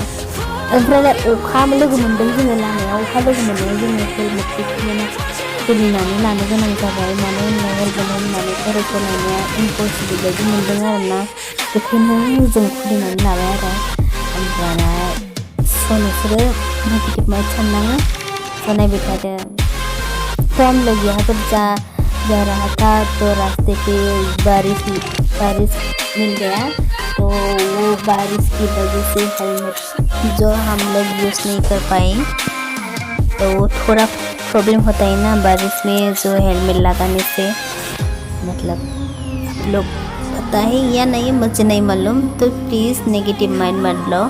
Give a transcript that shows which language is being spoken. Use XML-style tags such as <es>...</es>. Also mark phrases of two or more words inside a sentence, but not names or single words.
<brx>ओमफ्राय अखा लोगो मोनदों जोङो लामायाव, अखा लोगो मोननायाव जोङो हेलमेटखौ खुलिनानै लानो गोनां जाबाय, मानो होनना हेलमेट होननानै खर'खौ लानाया इम्पसिबोल बायदि मोनदों आरोना, बेखायनो जों खुलिनानै लाबाय आरो। ओमफ्राय स' नोंसोरो</brx> <en>negative mind</en> <brx>साननाङा, स' नायबाय थादो।</brx> <hi>तो हम लोग यहाँ पर जा रहा था तो रास्ते पे बारिश मिल गया, तो वो बारिश की वजह से हेलमेट जो हम लोग यूज़ नहीं कर पाए, तो वो थोड़ा प्रॉब्लम होता है ना बारिश में जो हेलमेट लगाने से, मतलब आप लोग पता है या नहीं मुझे नहीं मालूम, तो प्लीज़</hi> <en>negative mind</en> <hi>मत लो।</hi>